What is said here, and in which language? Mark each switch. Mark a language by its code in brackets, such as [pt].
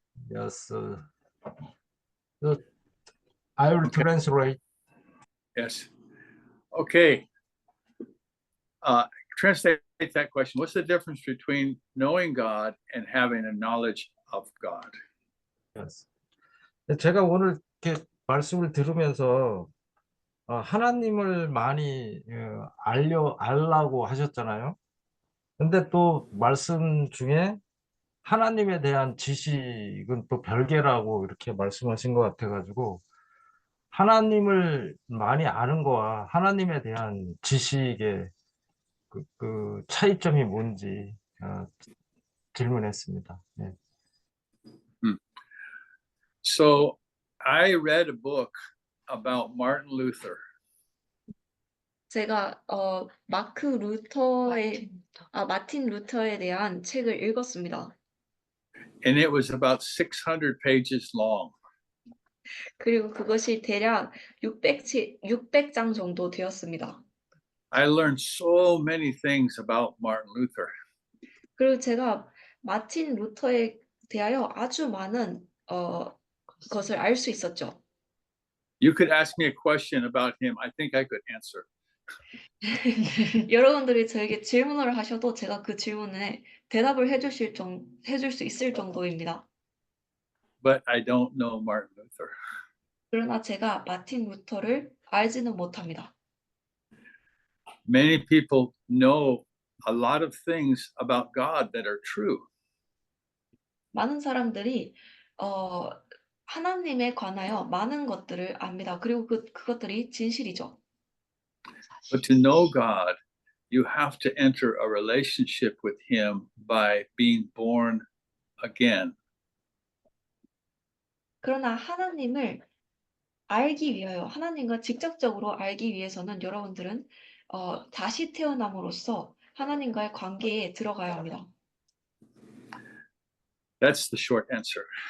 [en] Yes. I will translate. Yes. Okay. Translate that question. What's the difference between knowing God and having a knowledge of God? Yes. [ko] 제가 오늘 이렇게 말씀을 들으면서 하나님을 많이 알라고 하셨잖아요. 근데 또 말씀 중에 하나님에 대한 지식은 또 별개라고 이렇게 말씀하신 것 같아가지고 하나님을 많이 아는 거와 하나님에 대한 지식의 그 차이점이 뭔지 질문했습니다. 네. [en] So I read a book about Martin Luther. [ko] 제가 마크 루터의 마틴 루터에 대한 책을 읽었습니다. [en] and it was about 600 pages long. [ko] 그리고 그것이 대략 600장 정도 되었습니다. [en] I learned so many things about Martin Luther. [ko] 그리고 제가 마틴 루터에 대하여 아주 많은 것을 알 수 있었죠. [en] You could ask me a question about him. I think I could answer. [ko] 여러분들이 저에게 질문을 하셔도 제가 그 질문에 대답을 해줄 수 있을 정도입니다. [en] But I don't know Martin Luther. [ko] 그러나 제가 마틴 루터를 알지는 못합니다. [en] Many people know a lot of things about God that are true. [ko] 많은 사람들이 하나님에 관하여 많은 것들을 압니다. 그리고 그것들이 진실이죠. [en] But to know God, you have to enter a relationship with Him by being born again. [ko] 그러나 하나님을 알기 위하여, 하나님과 직접적으로 알기 위해서는 여러분들은 다시 태어남으로써 하나님과의 관계에 들어가야 합니다. [en] That's the short answer.